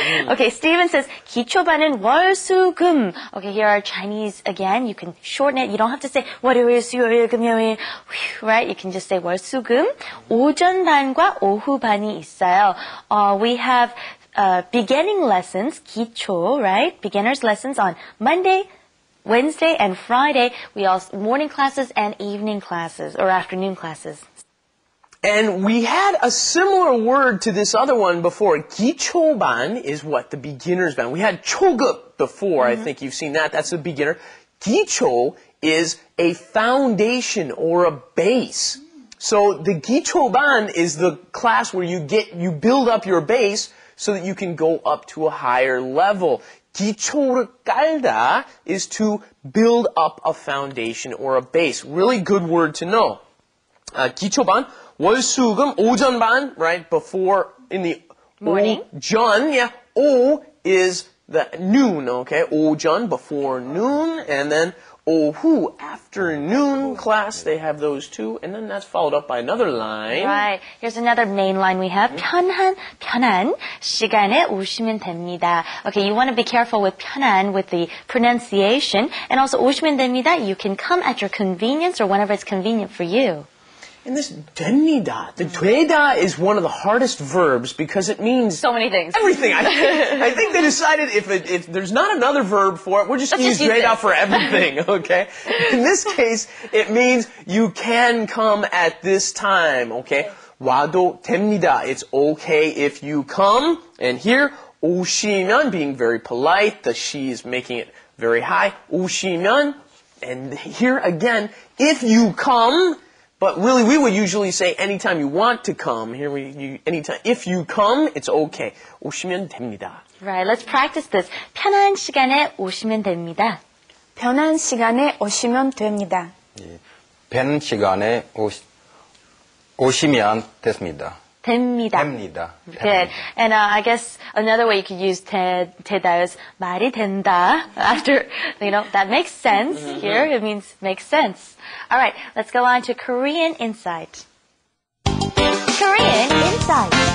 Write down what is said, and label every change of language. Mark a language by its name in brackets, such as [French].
[English] Okay, Stephen says [Korean] 기초반은 월수금. [English] Okay, here are Chinese again. You can shorten it. You don't have to say [Korean] 월요일, 수요일, 금요일. [English] Right? You can just say 월수금. [Korean] 오전반과 오후반이 있어요. [English] We have beginning lessons, 기초, right? Beginners lessons on Monday Wednesday and Friday, we also morning classes and evening classes or afternoon classes. And we had a similar word to this other one before. 기초반 is what? The beginner's band. We had 초급 before. I think you've seen that. That's the beginner. 기초 is a foundation or a base. So the 기초반 is the class where you build up your base so that you can go up to a higher level. 기초를 깔다 is to build up a foundation or a base. Really good word to know. [Korean] 기초반, 월수금, 오전반, right? [English] Before, in the morning. 오전, yeah. 오 is the noon, okay? 오전, before noon, and then 오후, afternoon class, they have those two, and then that's followed up by another line. Right. Here's another main line we have. [Korean] 편한 시간에 오시면 됩니다. [English] Okay, you want to be careful with 편한, with the pronunciation, and also 오시면 됩니다. You can come at your convenience or whenever it's convenient for you. And this 됩니다, the 되다 is one of the hardest verbs because it means So many things. everything. I think they decided if there's not another verb for it, we're just going to use 되다 for everything, okay? In this case, it means you can come at this time, okay? [Korean] 와도 됩니다. [English] It's okay if you come. And here, 오시면, being very polite, the she is making it very high. 오시면, and here again, if you come. But really, we would usually say anytime you want to come. Here anytime. If you come, it's okay. [Korean] 오시면 됩니다. [English] Right, let's practice this. [Korean] 편한 시간에 오시면 됩니다. 편한 시간에 오시면 됩니다. 편 시간에 오시면 됐습니다. 됩니다. 됩니다. [English] Good. And I guess another way you could use 되다 is [Korean] 말이 된다. [English] After, that makes sense. Here it means makes sense. All right, let's go on to Korean Insight. Korean Insight.